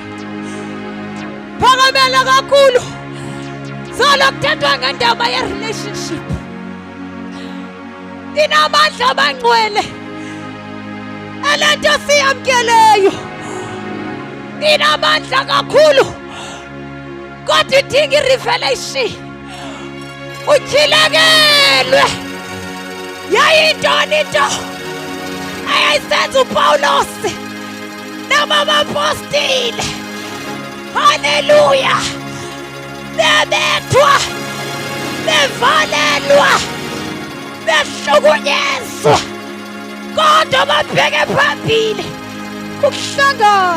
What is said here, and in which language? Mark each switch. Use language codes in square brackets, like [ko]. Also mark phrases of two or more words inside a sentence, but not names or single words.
[xh] Phakamela kakhulu zolo kuthethwa ngendaba ye-relationship. Inamandla abangcwele elento siyamkeleyo, inamandla kakhulu, kodwa idinga i-revelation, utyhilekelwe. Yayintoni into ayayisenza uPawulos nabapostile? Haleluya! Bebethwa, bevalelwa, behlukunyezwa, kodwa babheke phambili ukuhlangana.